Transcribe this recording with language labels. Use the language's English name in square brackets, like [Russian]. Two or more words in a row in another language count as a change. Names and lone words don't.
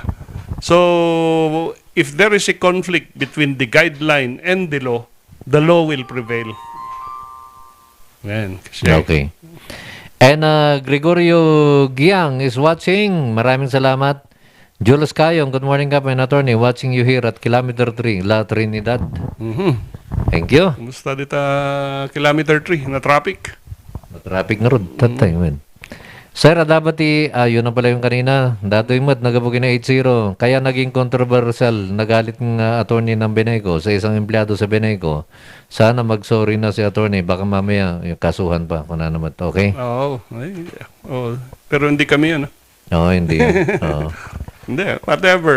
[English] So, if there is a conflict between the guideline and the law will prevail. [Filipino] Yan. [English] Okay. And Gregorio Giang is watching. [Filipino] Maraming salamat. Jules Cayong, [English] good morning, Kap Attorney. Watching you here at Kilometer 3, La Trinidad. Thank you. [Iloko] Kumusta dita Kilometer 3 na traffic? Na traffic nga ron. Tatay, man. [Filipino] Sir, dapat yun na pala yung kanina. [Iloko] Datoy mo't nagabugin na 8-0. [Filipino] Kaya naging controversial. Nagalit ng attorney ng Beneco sa isang empleyado sa Beneco. Sana mag-sorry na si attorney. Baka mamaya yung kasuhan pa. Kung na naman. Okay? Oo. Pero hindi kami yan. Oo, hindi yan. Oo. Hindi. Whatever.